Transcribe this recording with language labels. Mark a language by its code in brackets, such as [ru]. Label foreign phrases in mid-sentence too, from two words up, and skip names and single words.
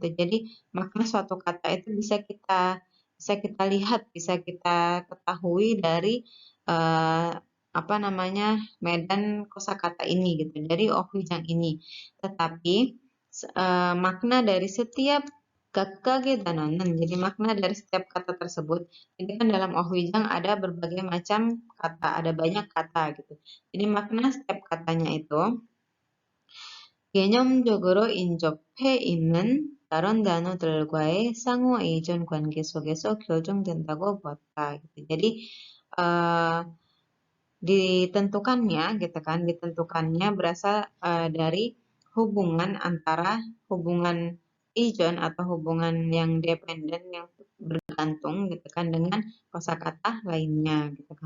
[id] Jadi makna suatu kata itu bisa kita lihat, bisa kita ketahui dari eh, medan kosakata ini gitu, dari Ohwijang ini. Tetapi makna dari setiap [ko] 각각의 단어는, [id] jadi makna dari setiap kata tersebut, jadi kan dalam Ohwijang ada berbagai macam kata, ada banyak kata gitu. [ko] Jadi makna setiap katanya itu 개념적으로 인접해 있는 다른 단어들과의 상호 이전 관계 속에서 결정된다고 보았다. [id] gitu. Jadi ditentukannya berasal dari hubungan ijon atau hubungan yang dependen yang bergantung gitu kan dengan kosakata lainnya gitu kan.